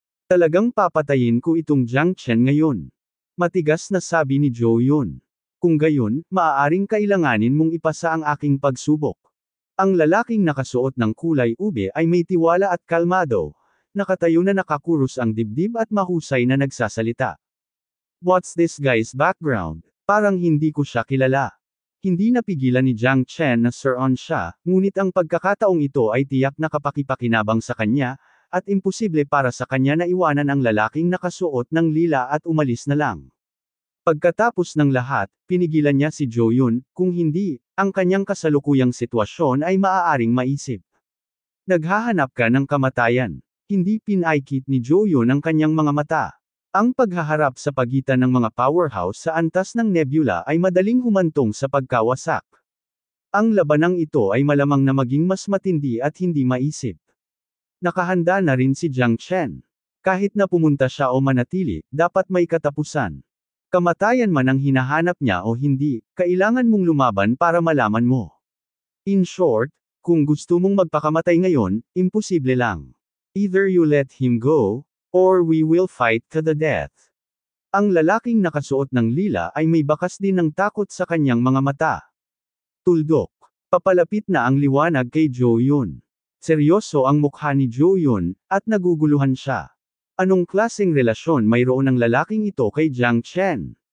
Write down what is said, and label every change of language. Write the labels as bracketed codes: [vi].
[tl] Talagang papatayin ko itong Jiang Chen ngayon. Matigas na sabi ni Zhou Yun. Kung gayon, maaaring kailanganin mong ipasa ang aking pagsubok. Ang lalaking nakasuot ng kulay ube ay may tiwala at kalmado, nakatayo na nakakurus ang dibdib at mahusay na nagsasalita. [en] What's this guy's background? [tl] Parang hindi ko siya kilala. Hindi napigilan ni Jiang Chen na sir-on siya, ngunit ang pagkakataong ito ay tiyak na kapakipakinabang sa kanya, at imposible para sa kanya na iwanan ang lalaking nakasuot ng lila at umalis na lang. Pagkatapos ng lahat, pinigilan niya si Zhou Yun, kung hindi, ang kanyang kasalukuyang sitwasyon ay maaaring maisip. Naghahanap ka ng kamatayan. Hindi pinaikit ni Zhou Yun ang kanyang mga mata. Ang paghaharap sa pagitan ng mga powerhouse sa antas ng nebula ay madaling humantong sa pagkawasak. Ang labanang ito ay malamang na maging mas matindi at hindi maisip. Nakahanda na rin si Jiang Chen. Kahit na pumunta siya o manatili, dapat may katapusan. Kamatayan man ang hinahanap niya o hindi, kailangan mong lumaban para malaman mo. [en] In short, [tl] kung gusto mong magpakamatay ngayon, imposible lang. [en] Either you let him go, or we will fight to the death. [tl] Ang lalaking nakasuot ng lila ay may bakas din ng takot sa kanyang mga mata. Tuldok. Papalapit na ang liwanag kay Zhou Yun. Seryoso ang mukha ni Zhou Yun, at naguguluhan siya. Anong klaseng relasyon mayroon ng lalaking ito kay Jiang Chen?